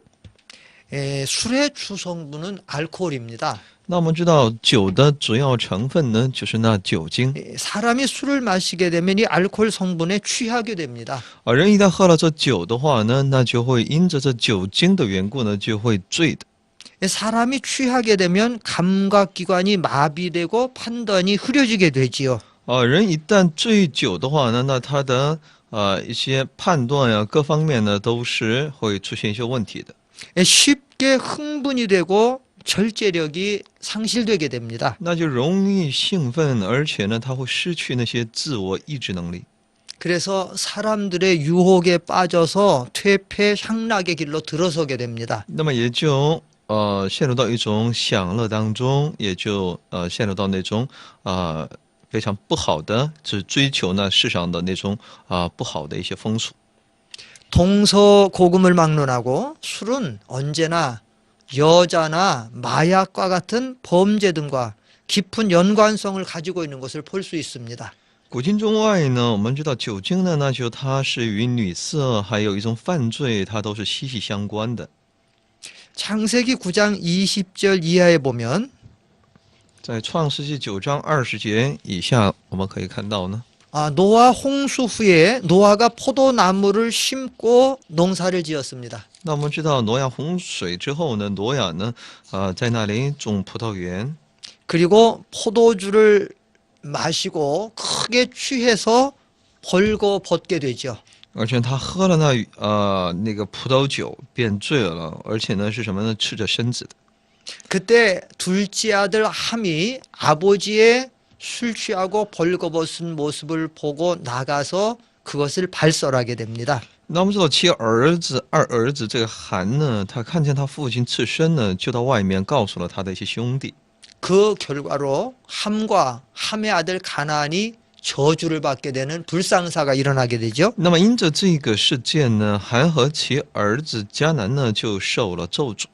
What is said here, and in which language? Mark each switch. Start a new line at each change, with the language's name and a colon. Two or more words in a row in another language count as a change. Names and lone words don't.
Korean: 술의 주성분은 알코올입니다.
Chinese: 那我们知道酒的主要成分呢，就是那酒精。
Korean: 사람이 술을 마시게 되면 이 알코올 성분에 취하게 됩니다.
Chinese: 人一旦喝了这酒的话呢，那就会因着这酒精的缘故呢，就会醉的。
Korean: 사람이 취하게 되면 감각기관이 마비되고 판단이 흐려지게 되지요.
Chinese: 人一旦醉酒的话呢，那他的一些判断呀，各方面呢都是会出现一些问题的。
Korean: 쉽게 흥분이 되고 절제력이 상실되게 됩니다.
Chinese: 那就容易兴奋，而且呢，他会失去那些自我意志能力。
Korean: 그래서 사람들의 유혹에 빠져서 퇴폐 향락의 길로 들어서게 됩니다.
Chinese: 那么也就陷入到一种享乐当中，也就陷入到那种非常不好的，就是追求呢世上的那种不好的一些风俗。
Korean: 동서고금을 막론하고 술은 언제나 여자나 마약과 같은 범죄 등과 깊은 연관성을 가지고 있는 것을 볼 수 있습니다.
Chinese: 古今中外呢，我们知道酒精呢，那就它是与女色还有一种犯罪，它都是息息相关的。
Korean: 창세기 9장 20절 이하에 보면
Chinese: 在创世纪9章20节以下，我们可以看到呢，
Korean: 노아 홍수 후에 노아가 포도나무를 심고 농사를 지었습니다.
Chinese: 那我们知道挪亚洪水之后呢，挪亚呢，在那里种葡萄园，
Korean: 그리고 포도주를 마시고 크게 취해서 벌거벗게 되죠.
Chinese: 而且他喝了那个葡萄酒变醉了，而且呢是什么呢？赤着身子的。
Korean: 그때 둘째 아들 함이 아버지의 술 취하고 벌거벗은 모습을 보고 나가서 그것을 발설하게 됩니다.
Chinese: 那我们知道二儿子这个韩呢，他看见他父亲赤身呢，就到外面告诉了他的一些兄弟。
Korean: 그 결과로 함과 함의 아들 가나안이 저주를 받게 되는 불상사가 일어나게 되죠.
Chinese: 那么因着这个事件呢，韩和其儿子迦南呢就受了咒诅。